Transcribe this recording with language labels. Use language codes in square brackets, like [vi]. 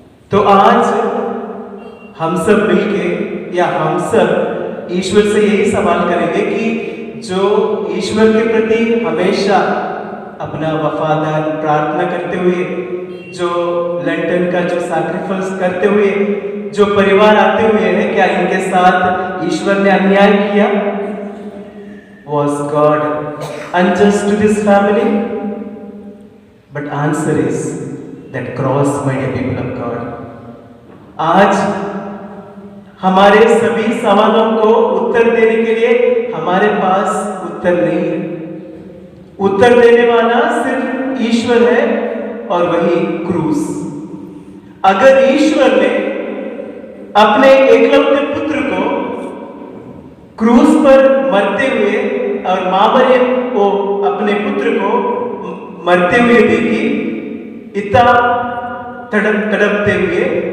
[hi] तो आज हम सब मिलके या हम सब ईश्वर से यही सवाल करेंगे कि जो ईश्वर के प्रति हमेशा अपना वफादार प्रार्थना करते हुए, जो लेंटन का जो सैक्रिफाइस करते हुए जो परिवार आते हुए हैं, क्या इनके साथ ईश्वर ने अन्याय किया? [en] Was God unjust to this family? But answer is that cross, my dear people of God. [hi] आज हमारे सभी सवालों को उत्तर देने के लिए हमारे पास उत्तर नहीं है। उत्तर देने वाला सिर्फ ईश्वर है और वही क्रूस। अगर ईश्वर ने अपने एकलौते पुत्र को क्रूस पर मरते हुए और मां मरियम को अपने पुत्र को मरते हुए देखी, इतना तड़पते हुए,